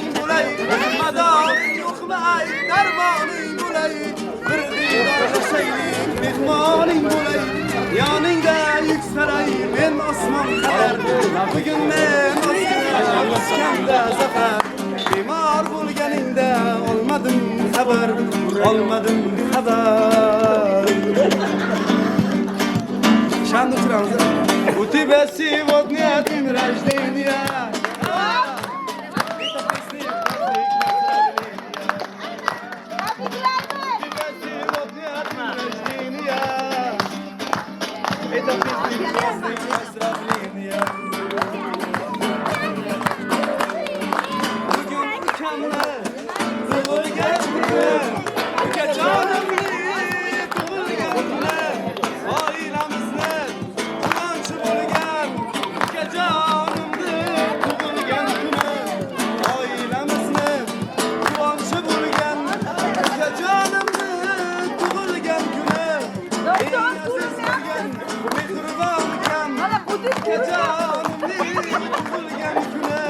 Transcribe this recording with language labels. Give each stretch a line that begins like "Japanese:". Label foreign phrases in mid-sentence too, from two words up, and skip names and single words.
Uzbek: bo'lay madoring yo'qmay darmoning bo'lay bir diydorlashaylik mehmoning bo'lay yoningda yuksalay men osmon qadar bugun men osmonda zafar bemor bo'lganingda olmadim xabar Шанду turamiz.
Russian: У тебя сегодня день рождения. Это песня поздравления.
Turkish: Bugün mükemmel,
Uzbek: tug'ilgan kunlar, ukajonimni tug'ilgan kunlar, oilamizni quvonchi bo'lgan, ukajonimni tug'ilgan kuni, oilamizni quvonchi bo'lgan, ukajonimni tug'ilgan kuni, eng aziz bo'lgan, mehribon ukam, ukajonimni tug'ilgan kuni.